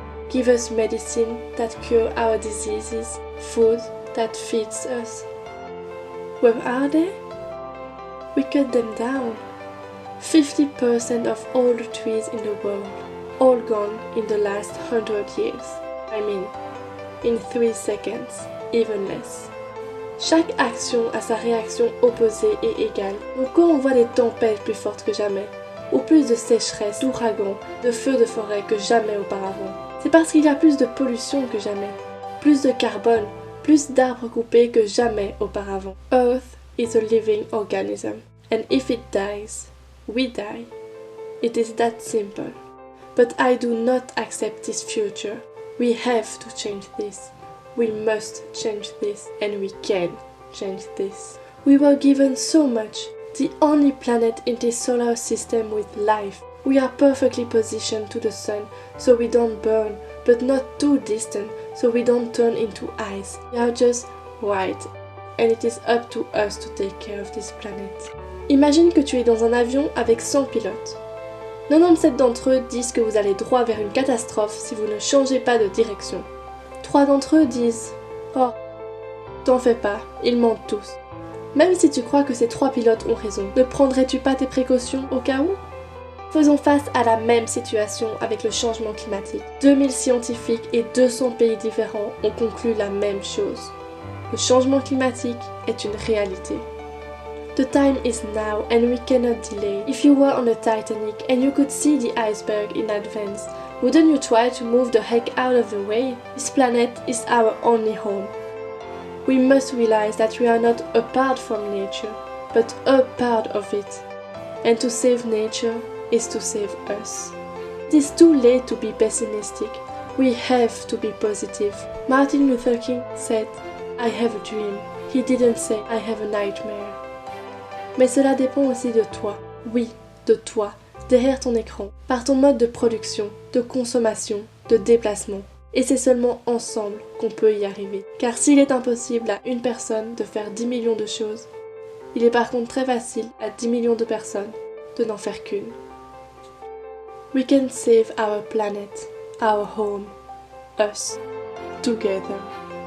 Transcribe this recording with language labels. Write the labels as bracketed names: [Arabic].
[English] Give us medicine that cure our diseases. Food that feeds us. Where are they? We cut them down. 50% of all the trees in the world, all gone in the last 100 years. I mean, in 3 seconds, even less. [French] Chaque action a sa réaction opposée et égale. Donc quand on voit des tempêtes plus fortes que jamais, ou plus de sécheresse, d'ouragans, de feux de forêt que jamais auparavant, c'est parce qu'il y a plus de pollution que jamais, plus de carbone, plus d'arbres coupés que jamais auparavant. [English] Earth is a living organism, and if it dies, we die. It is that simple. But I do not accept this future. We have to change this. We must change this, and we can change this. We were given so much, the only planet in this solar system with life. We are perfectly positioned to the sun, so we don't burn, but not too distant, so we don't turn into ice. We are just right, and it is up to us to take care of this planet. [French] Imagine que tu es dans un avion avec 100 pilotes. 97 d'entre eux disent que vous allez droit vers une catastrophe si vous ne changez pas de direction. 3 d'entre eux disent « Oh, t'en fais pas, ils mentent tous ». Même si tu crois que ces 3 pilotes ont raison, ne prendrais-tu pas tes précautions au cas où? Faisons face à la même situation avec le changement climatique. 2000 scientifiques et 200 pays différents ont conclu la même chose. Le changement climatique est une réalité. [English] The time is now and we cannot delay. If you were on the Titanic and you could see the iceberg in advance, wouldn't you try to move the heck out of the way? This planet is our only home. We must realize that we are not apart from nature, but a part of it. And to save nature is to save us. It is too late to be pessimistic. We have to be positive. Martin Luther King said, I have a dream. He didn't say, I have a nightmare. [French] Mais cela dépend aussi de toi. Oui, de toi, derrière ton écran, par ton mode de production, de consommation, de déplacement. Et c'est seulement ensemble qu'on peut y arriver. Car s'il est impossible à une personne de faire 10 millions de choses, il est par contre très facile à 10 millions de personnes de n'en faire qu'une. [English] We can save our planet, our home, us, together.